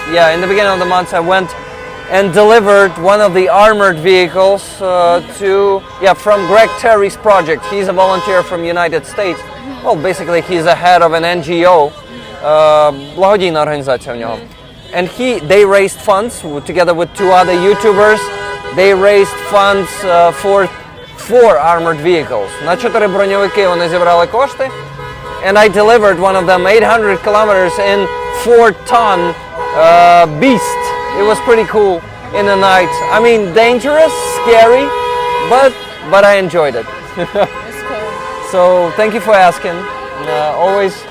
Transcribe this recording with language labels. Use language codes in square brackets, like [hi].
[en] Yeah, in the beginning of the month, I went and delivered one of the armored vehicles from Greg Terry's project. He's a volunteer from United States. Well, basically, he's a head of an NGO, [uk] благодійна організація в нього. [en] And they raised funds together with two other YouTubers. They raised funds for 4 armored vehicles. [uk] На 4 броньовики вони зібрали кошти. [en] And I delivered one of them 800 kilometers in 4-ton beast. It was pretty cool in the night. I mean, dangerous, scary, but I enjoyed it. It's cool. So thank you for asking. Always.